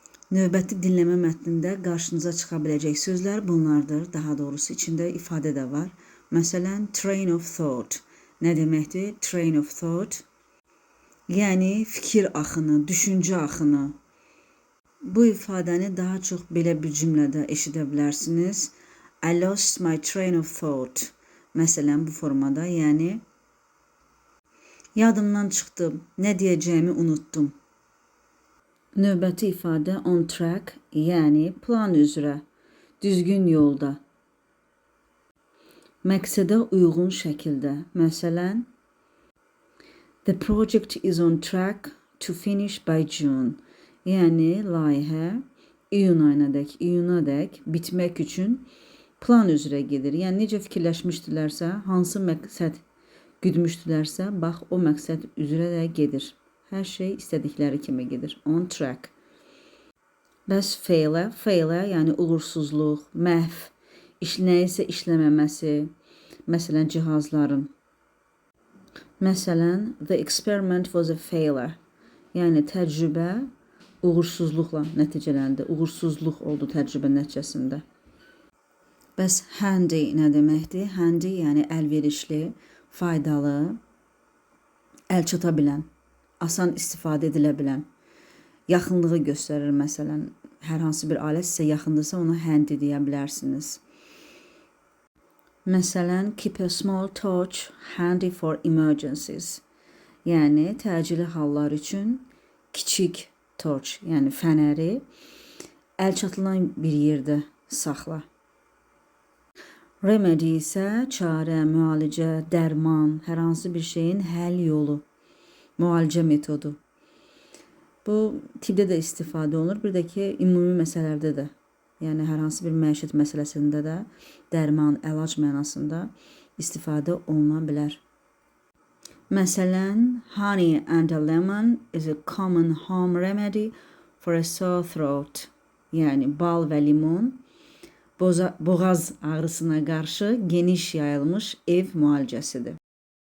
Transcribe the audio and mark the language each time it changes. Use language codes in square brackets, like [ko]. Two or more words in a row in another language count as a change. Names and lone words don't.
[az] Növbəti dinləmə mətnində qarşınıza çıxa biləcək sözlər bunlardır. Daha doğrusu içində ifadə də var. Məsələn, [en] train of thought. [az] Nə deməkdir? [en] Train of thought. [az] Yəni fikir axını, düşüncə axını. Bu ifadəni daha çox belə bir cümlədə eşidə bilərsiniz. [en] I lost my train of thought. [az] Məsələn, bu formada, yəni yadımdan çıxdı, nə deyəcəyimi unuttum. Növbəti ifadə [en] on track, [az] yəni plan üzrə, düzgün yolda. Məqsədə uyğun şəkildə. Məsələn, [en] the project is on track to finish by June. [az] Yəni layihə iyunadək bitmək üçün plan üzrə gedir. Yəni necə fikirləşmişdilərsə, hansı məqsəd güdmüşdülərsə, bax o məqsəd üzrə də gedir. Hər şey istədikləri kimi gedir. [en] On track. [az] Bəs failure, yəni uğursuzluq, məhv, nəyisə işləməməsi, məsələn, cihazların. Məsələn, [en] the experiment was a failure. [az] Yəni təcrübə uğursuzluqla nəticələndi. Uğursuzluq oldu təcrübə nəticəsində. Bəs handy nə deməkdir? Handy, yəni əlverişli, faydalı, əl çata bilən, asan istifadə edilə bilən, yaxınlığı göstərir. Məsələn, hər hansı bir alət sizə yaxındırsa ona handy deyə bilərsiniz. Məsələn, [en] keep a small torch handy for emergencies. [az] Yəni təcili hallar üçün kiçik torch, yəni fənəri əl çatılan bir yerdə saxla. Remedy isə çarə, müalicə, dərman, hər hansı bir şeyin həll yolu, müalicə metodu. Bu tibbdə də istifadə olunur, bir də ki, ümumi məsələlərdə də, yəni hər hansı bir məişət məsələsində də dərman, əlac mənasında istifadə oluna bilər. Məsələn, [en] honey and a lemon is a common home remedy for a sore throat. [az] Yəni bal və limon boğaz ağrısına qarşı geniş yayılmış ev müalicəsidir.